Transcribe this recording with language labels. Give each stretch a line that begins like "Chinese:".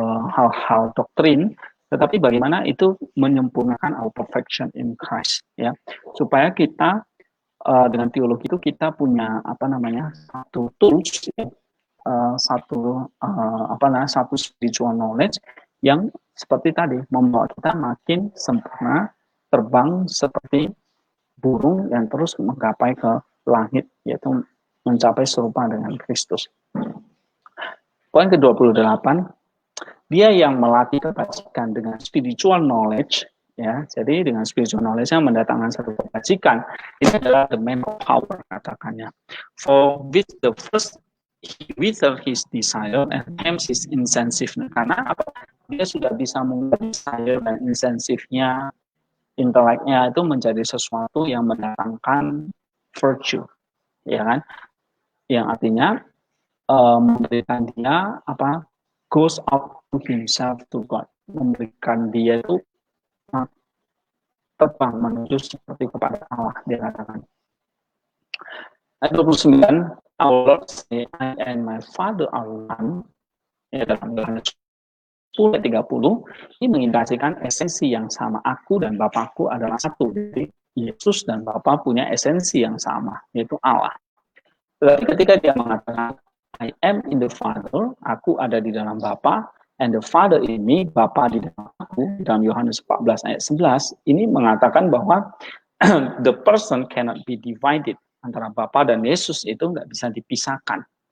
Indonesian: hal-hal doktrin, tetapi bagaimana itu menyempurnakan
English: our perfection in Christ,
Indonesian: ya, supaya kita dengan teologi itu kita punya satu tools, satu spiritual knowledge yang seperti tadi membawa kita makin sempurna, terbang seperti burung yang terus menggapai ke langit, yaitu mencapai serupa dengan Kristus. Poin ke-28, dia yang melatih kebajikan dengan spiritual knowledge, ya. Jadi dengan spiritual knowledge yang mendatangkan satu kebajikan, ini adalah
English: the man of power,
Indonesian: katakannya.
English: For with the first he wither his desire and tames his insensitiveness.
Indonesian: Karena apa? Dia sudah bisa mengubah desire dan insensifnya, inteleknya itu menjadi sesuatu yang mendatangkan virtue, ya kan? Yang artinya memberikan dia
English: goes out to himself to God,
Indonesian: memberikan dia itu terbang menuju seperti kepada Allah, dia katakan. Ayat 29,
English: our Lord say, I and my Father are one.
Indonesian: Ya, dalam Yohanes 10:30 ini mengindikasikan esensi yang sama. Aku dan Bapakku adalah satu. Jadi Yesus dan Bapa punya esensi yang sama, yaitu Allah. Tetapi ketika dia mengatakan
English: I am in the Father,
Indonesian: aku ada di dalam Bapa,
English: and the Father in me,
Indonesian: Bapa di dalam aku, dalam Yohanes 14 ayat 11, ini mengatakan bahwa
English: the person cannot be divided,
Indonesian: antara Bapa dan Yesus itu nggak bisa dipisahkan.